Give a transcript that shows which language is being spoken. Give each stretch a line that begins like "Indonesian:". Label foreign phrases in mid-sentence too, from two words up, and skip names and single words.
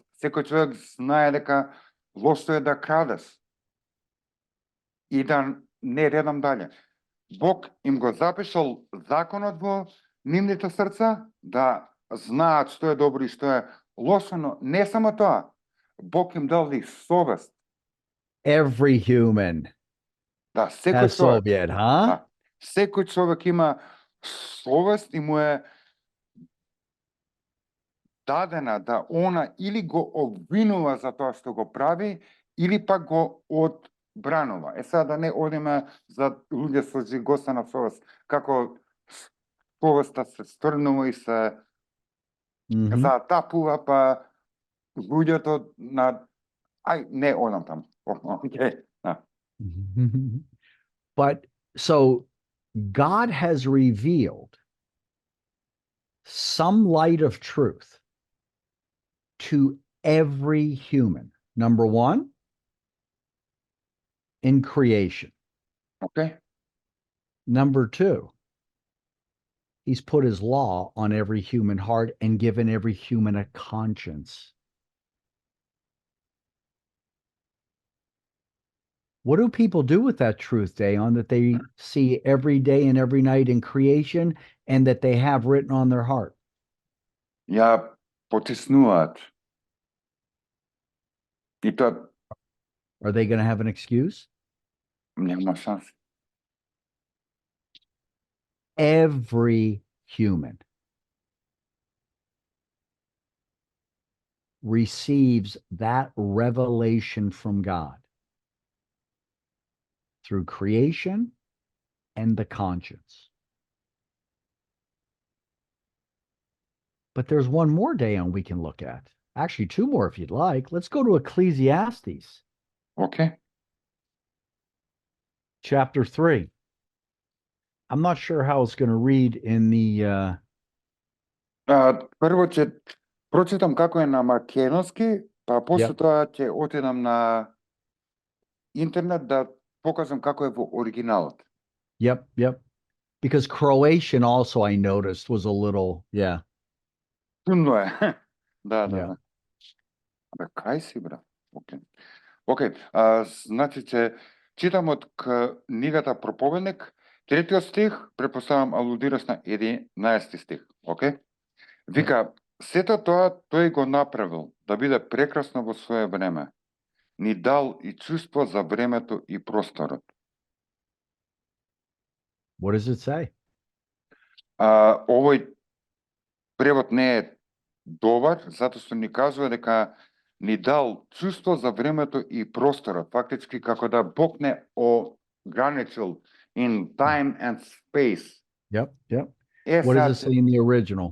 Macedonian: Секој човек знае дека лошо е да крадеш. И да не редам дале. Бог им го запишал законот во нивните срца, да знаат што е добро и што е лошо, но не само тоа. Бог им дал и совест.
English: Every human
Macedonian: Да, секој
English: has
Macedonian: човек.
English: Soviet, huh?
Macedonian: Да, секој човек има совест и му е дадена да она или го обвинува за тоа што го прави, или пак го одбранува. Сега да не одиме за луѓе со жигосана совест, како совеста се стрнува и се затапува, па луѓето на... Ај, не одам там.
English: Okay. But so God has revealed some light of truth to every human. Number one, in creation. Okay. Number two, he's put his law on every human heart and given every human a conscience. What do people do with that truth, Dayon, that they see every day and every night in creation and that they have written on their heart?
Macedonian: Ја потиснуваат. И тоа
English: Are they going to have an excuse?
Macedonian: нема шанси.
English: Every human receives that revelation from God through creation and the conscience. But there's one more, Dayon, we can look at. Actually, two more if you'd like. Let's go to Ecclesiastes. Okay. Chapter 3. I'm not sure how it's going to read in the...
Macedonian: Прво ќе прочитам како е на македонски, па после тоа ќе отидам на интернет да покажам како е во оригиналот.
English: Yep. Because Croatian also, I noticed, was a little, yeah.
Macedonian: Трудно е. Да. Абе, кај си, бра? Океј. Значи, ќе читам од книгата Проповедник, 3 стих, препоставам алудираш на 11 стих. Океј? Вика, сето тоа тој го направил да биде прекрасно во свое време. Ни дал и чувство за времето и просторот.
English: What does it say?
Macedonian: Овој превод не е добар, затоа што ни кажува дека ни дал чувство за времето и просторот. Фактички како да Бог не граничил
English: in time and space. Yep. Yep.
Macedonian: Е,
English: What does it sad, say in the original?